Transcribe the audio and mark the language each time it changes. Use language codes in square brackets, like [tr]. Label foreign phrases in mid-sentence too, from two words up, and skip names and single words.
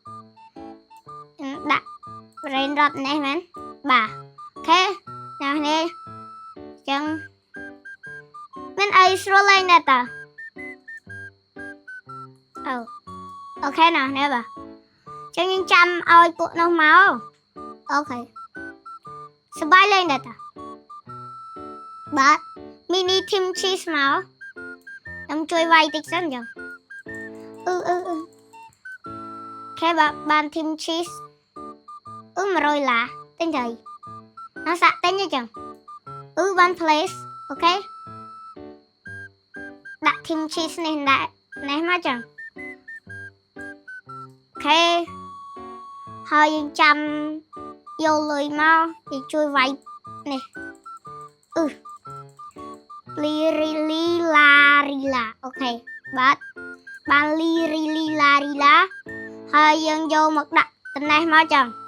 [km] ដាក់ Brainrot នេះមែនបាទអូខេអ្នកនេះចឹងមានអីស្រួលលេងដែរតើ អូខេណានេះបាទចឹងយើងចាំឲ្យពួកនោះមកអូខេសប្បាយលេងដែរតើបាទ [en] mini team cheese [km] មកខ្ញុំជួយវាយតិចសិនចឹង ខេបាន [en] team cheese [km] 100 ឡាទិញទៅណាសាក់ទិញអញ្ចឹងបាន place អូខេដាក់ [en] team cheese [km] នេះដាក់នេះមកចឹង អូខេហើយយើងចាំយកលុយមកយើងជួយវាយនេះលីរីឡាអូខេបាទបានលីរីឡាហើយយើងយកមកដាក់ត្នេះមកចឹង